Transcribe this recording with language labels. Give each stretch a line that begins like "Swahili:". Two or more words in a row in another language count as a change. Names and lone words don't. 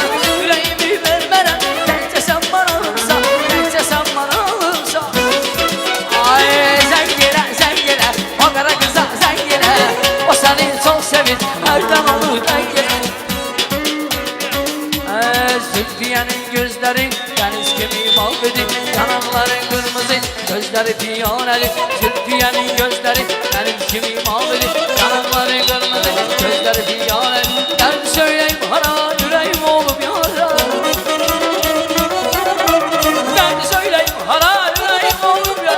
Azerbaijani: Ürəyimi vermərəm, təkcə sən marağımsan. Təkcə sən marağımsan. Ay, zəng elə, o qara qıza zəng elə. O səni çox sevir, hərdən olur zəng elə.
Turkish: Zülfiye'nin gözleri deniz gibi mavidir, yanakları kırmızı, gözleri piyaneli. Zülfiye'nin gözleri deniz gibi mavidir, yanakları kırmızı, gözleri piyaneli. Ben söyleyeyim hara, yüreğim olup yara. Ben söyleyeyim hara, yüreğim olup yara.